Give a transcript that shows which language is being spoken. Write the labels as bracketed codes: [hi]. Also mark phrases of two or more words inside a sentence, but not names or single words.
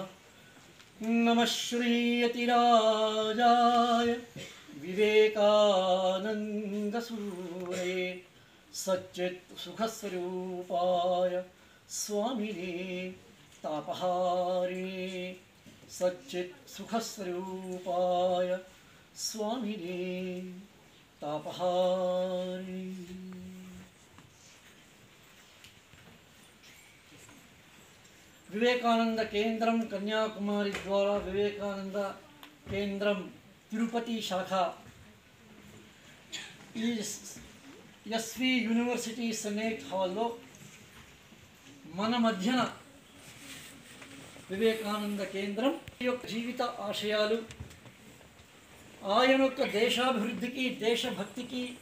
[sa] नमः श्रीयतिराजाय विवेकानन्दसूरये सच्चित् सुखस्वरूपाय स्वामिने तापहारिणे सच्चित् सुखस्वरूपाय स्वामिने तापहारिणे। [te] विवेकानंद केंद्रम कन्याकुमारी द्वारा विवेकानंद केंद्रम तिरुपति शाखा ఎస్వి యూనివర్సిటీ సెనేట్ హాల్లో మన మధ్యన వివేకానంద కేంద్రం యొక్క జీవిత ఆశయాలు, ఆయన యొక్క దేశాభివృద్ధికి, దేశభక్తికి,